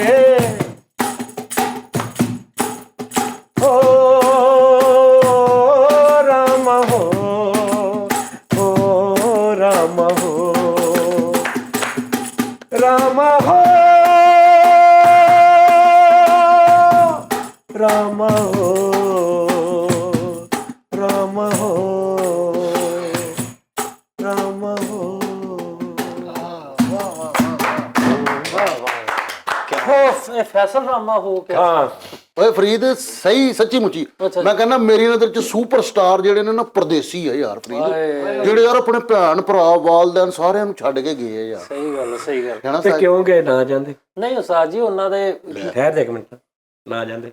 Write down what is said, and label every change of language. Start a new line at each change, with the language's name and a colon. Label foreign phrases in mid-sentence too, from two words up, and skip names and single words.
Hindi: हो रामा हो रामा हो रामा हो रामा हो रामा हो रामा हो। फैसल रामा हो क्या? हाँ
Punjabi: ਓਏ ਫਰੀਦ ਸਹੀ ਸੱਚੀ ਮੁੱਚੀ ਮੈਂ ਕਹਿੰਦਾ ਮੇਰੀ ਨਜ਼ਰ ਚ ਸੁਪਰਸਟਾਰ ਜਿਹੜੇ ਨੇ ਨਾ ਪਰਦੇਸੀ ਆ ਯਾਰ ਫਰੀਦ। ਜਿਹੜੇ ਯਾਰ ਆਪਣੇ ਭੈਣ ਭਰਾ ਵਾਲਦੈਨ ਸਾਰਿਆਂ ਨੂੰ ਛੱਡ ਕੇ ਗਏ ਆ ਯਾਰ। ਸਹੀ ਗੱਲ ਹੈ ਨਾ। ਤੇ ਕਿਉਂ ਗਏ ਨਾ ਜਾਂਦੇ? ਨਹੀਂ ਉਸਤਾਦ ਜੀ ਉਹਨਾਂ ਦੇ ਠਹਿਰ ਦੇ ਇੱਕ ਮਿੰਟ ਨਾ ਜਾਂਦੇ।